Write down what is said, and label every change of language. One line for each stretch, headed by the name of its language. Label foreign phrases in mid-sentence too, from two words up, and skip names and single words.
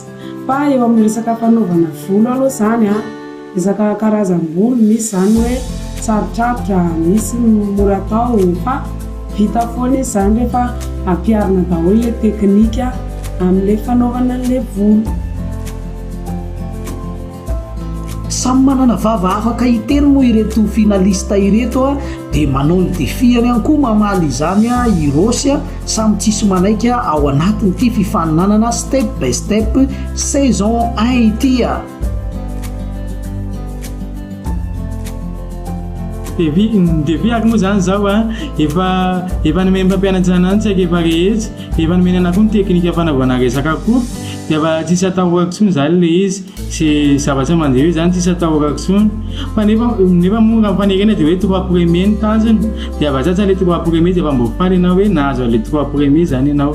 Malagasy: Fa eo amin'ny resaka fanaovana volo aloha zany resaka karazam-bolo misy zany hoe sarotrarotra, misy mora atao, fa vita foana izy zany rehefa ampiarina daholo ilay teknika amin'ilay fanaovana an'ilay volo. Samy manana vava afaka hiteny moa ireto finaliste ireto dia manao ny défiany ihany koa mamaly izany irosy samy tsisy manaika ao anatin'ity fifaninanana step by step saison 1 ity. Défi ako moa zany zao efa nomeny mpampianatra ananjy tsaiky efa rehetra, efa nomeny anako ny teknika fanaovana resaka koa, dia efa tsisy atahorako tsony zany le izy sy zavatra mandeha io zany tsisy atahorako tsony, fa nefa moa raha mifanekena dia hoe 3 premier ny tanjony, dia avatsatsa le 3 premier dia efa mbo faly ianao hoe nahazo le 3 premier zany ianao.